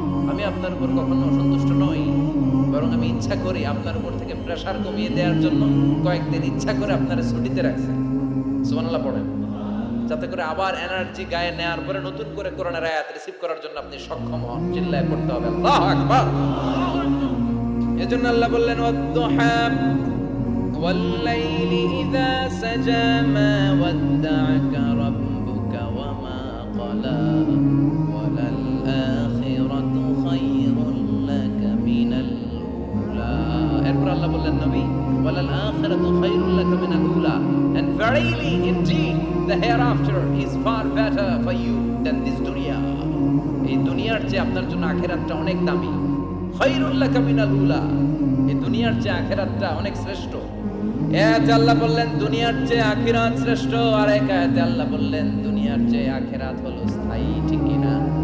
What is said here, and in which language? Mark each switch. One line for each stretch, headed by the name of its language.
Bangla: আমি আপনার উপর কখনো অসন্তুষ্ট নই, বরং আমি ইচ্ছা করি আপনার উপর থেকে প্রেসার কমিয়ে দেওয়ার জন্য কয়েকদিন ইচ্ছা করে আপনারে ছুটিতে রাখছি। সুবহানাল্লাহ পড়েন। যাতে করে আবার এনার্জি গায়ে নেওয়ার পরে নতুন করে কোরআনের আয়াত রিসিভ করার জন্য আপনি সক্ষম হন। চিল্লায় পড়তে হবে আল্লাহু আকবার। এজন্য আল্লাহ বললেন, ওয়াদ-দুহা
Arabic: والليل إذا سجى ما ودعك ربك وما قلى وللآخرة خير لك من الأولى.
Bangla: এরপর আল্লাহ বললেন নবী
Arabic: وللآخرة خير لك من الأولى,
English: and verily indeed the hereafter is far better for you than this dunya.
Bangla: এই দুনিয়ার চেয়ে আপনার জন্য আখিরাতটা অনেক দামি। খায়রুল লাকা মিনাল উলা, এই দুনিয়ার চেয়ে আখিরাতটা অনেক শ্রেষ্ঠ। এতে আল্লাহ বললেন দুনিয়ার চেয়ে আখিরাত শ্রেষ্ঠ, আর এক আয়াতে আল্লাহ বললেন দুনিয়ার চেয়ে আখিরাত হলো স্থায়ী, ঠিক কি না?